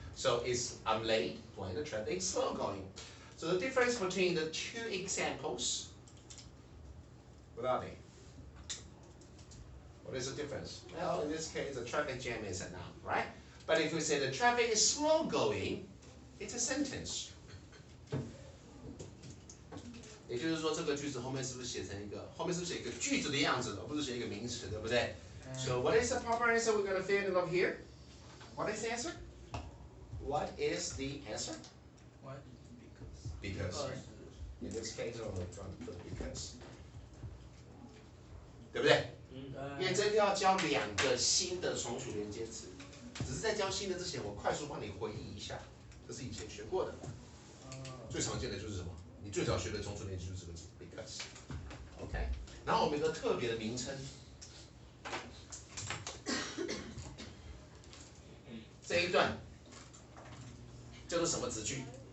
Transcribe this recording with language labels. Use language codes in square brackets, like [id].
[en] So it's I'm late, while the traffic is slow going. So the difference between the two examples, what are they? What is the difference? Well, in this case, the traffic jam is a noun, right? But if we say the traffic is slow going, it's a sentence. [zh] 也就是说，这个句子后面是不是写成一个，后面是不是写一个句子的样子，而不是写一个名词，对不对？ [en] So what is the proper answer we're going to fill in over here? What is the answer? What is the answer? What? Because. Right? In this case, we're going to put because. [zh] 对不对？因为这个要教2个新的从属连接词，只是在教新的之前，我快速帮你回忆一下，这是以前学过的。最常见的就是什么？你最早学的从属连接就是这个字 because。OK， 然后我们有个特别的名称，这一段叫做什么子句？